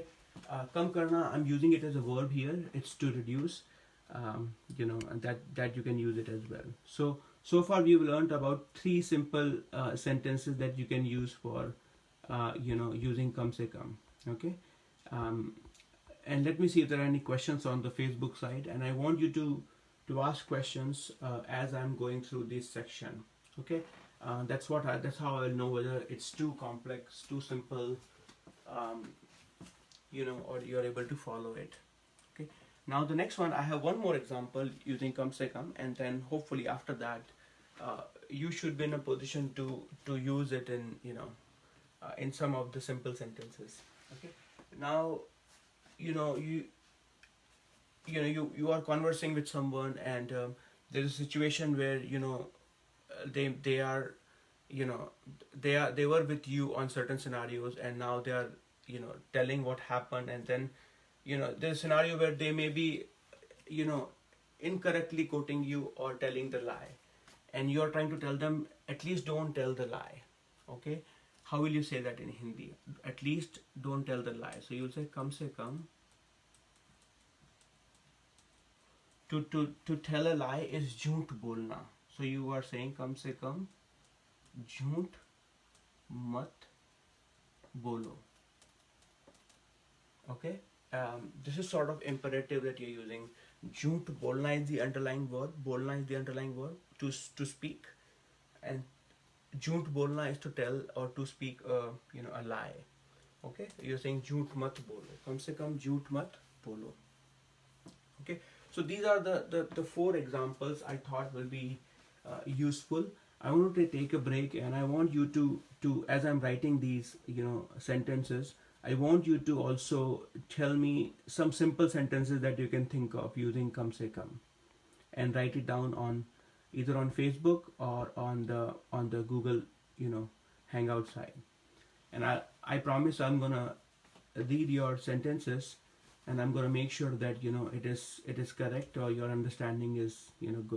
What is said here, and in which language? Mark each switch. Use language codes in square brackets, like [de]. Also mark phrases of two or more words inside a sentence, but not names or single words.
[hi] कम करना, [en] I'm using it as a verb here. It's to reduce, and that you can use it as well. So far we've learned about 3 simple sentences that you can use for, using [hi] कम से कम. [en] Okay. And let me see if there are any questions on the Facebook side. And I want you to ask questions as I'm going through this section. Okay. That's how I'll know whether it's too complex, too simple, or you're able to follow it. Okay. Now the next one, I have one more example using [hi] कम से कम, [en] and then hopefully after that, you should be in a position to use it in in some of the simple sentences. Okay. Now, you know you are conversing with someone, and there is a situation where they are they were with you on certain scenarios, and now they are telling what happened, and then there's a scenario where they may be you know incorrectly quoting you or telling the lie, and you are trying to tell them, at least don't tell the lie. Okay. How will you say that in Hindi? At least don't tell the lie. So you'll say [hi] कम से कम. [en] To tell a lie is [hi] झूठ बोलना. [en] So you are saying [hi] कम से कम झूठ मत बोलो. [en] Okay. This is sort of imperative that you're using. [hi] झूठ बोलना [en] is the underlying verb. Bolna is the underlying verb to speak, and [hi] झूठ बोलना [en] is to tell or to speak a lie. Okay. You're saying [hi] झूठ मत बोलो. कम से कम झूठ मत बोलो. [en] Okay. So these are the four examples I thought will be useful. I want to take a break, and I want you to as I'm writing these sentences, I want you to also tell me some simple sentences that you can think of using [hi] कम से कम, [en] and write it down on either on Facebook or on the Google Hangout site. And I promise I'm gonna read your sentences, and I'm gonna make sure that it is correct, or your understanding is good.